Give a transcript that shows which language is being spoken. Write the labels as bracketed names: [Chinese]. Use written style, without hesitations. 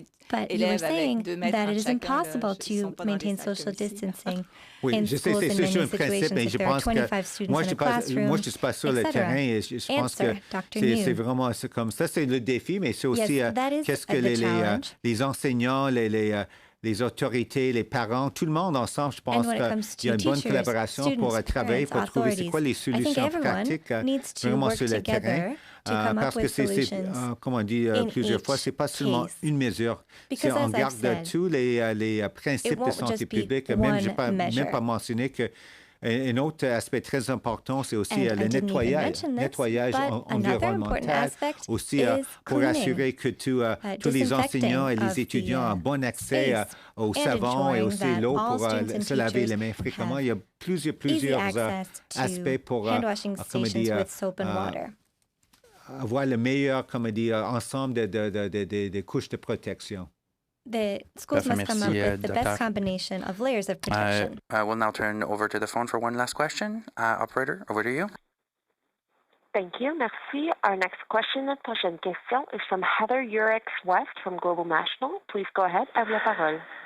[English] But you were saying that it is impossible to maintain social distancing in schools in many situations if there are 25 students in a classroom, [French] moi, je suis pas sur le terrain et je pense que c'est vraiment comme ça. C'est le défi, mais c'est aussi qu'est-ce que les enseignants, les autorités, les parents, tout le monde ensemble, je pense qu'il y a une bonne collaboration pour travailler, pour trouver c'est quoi les solutions pratiques vraiment sur le terrain. Parce que c'est, comme on dit plusieurs fois, c'est pas seulement une mesure. Si on garde tous les principes de santé publique, même je n'ai même pas mentionné que un autre aspect très important, c'est aussi le nettoyage environnemental, aussi pour assurer que tous les enseignants et les étudiants ont bon accès au savon et aussi l'eau pour se laver les mains fréquemment. Il y a plusieurs aspects pour avoir le meilleur ensemble de couches de protection. [English] The schools must come up with the best combination of layers of protection. We'll now turn over to the phone for one last question. Operator, over to you. Thank you. Merci. Our next question, [French] notre prochaine question, [English] is from Heather Urix-West from Global National. Please go ahead. [French] À vous la parole.